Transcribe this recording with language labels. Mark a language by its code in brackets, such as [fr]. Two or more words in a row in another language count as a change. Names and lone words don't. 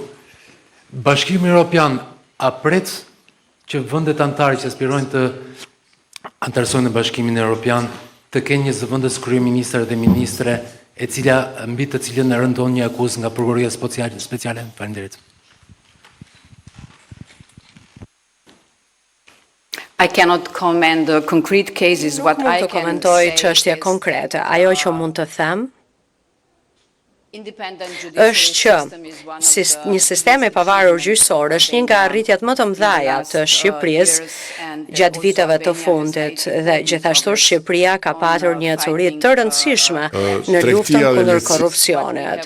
[sq] Bashkimi Evropian a pret që vendet anëtare që aspirojnë të anëtarësojnë në Bashkimin Evropian të kenë një zëvendës kryeministër dhe ministre e cila mbi të cilën rëndon një akuzë nga prokuroria speciale? Faleminderit. [en] I cannot comment the concrete cases. What I can [sq] komentoj [en] say [sq] çështje [en] is, [sq] konkrete. Ajo që mund të them është që një sistem i pavarur gjyqësor është një nga arritjet më të mëdha të Shqipërisë gjatë viteve të fundit dhe gjithashtu Shqipëria ka patur një ecuri të rëndësishme në luftën kundër korrupsionit.